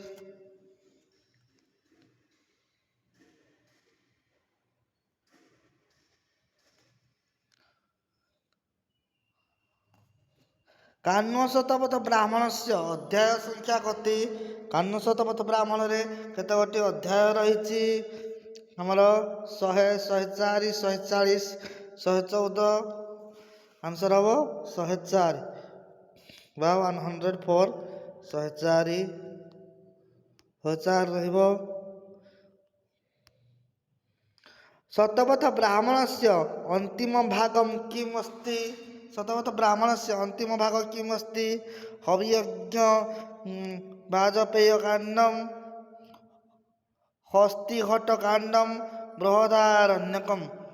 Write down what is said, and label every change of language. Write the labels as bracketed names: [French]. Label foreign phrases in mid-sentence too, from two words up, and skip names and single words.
[Sanskrit] काण्व शतपथ ब्राह्मणस्य अध्याय संख्या कति? [Odia] କାଣ୍ୱ ଶତପଥ ବ୍ରାହ୍ମଣରେ କେତେ ଗୋଟି ଅଧ୍ୟାୟ ରହିଛି? ହମର 100, 104, 140, 114। ଆନ୍ସର ହବ 104 ବା 104। 104 ରହିବ। [Sanskrit] शतपथ ब्राह्मणस्य अंतिम भागं किम् अस्ति? शतपथ ब्राह्मणस्य अंतिम भाग किम् अस्ति? हवियज्ञ वाजपेयकाण्डं, हस्तिघट्टकाण्डं, बृहदारण्यकम्।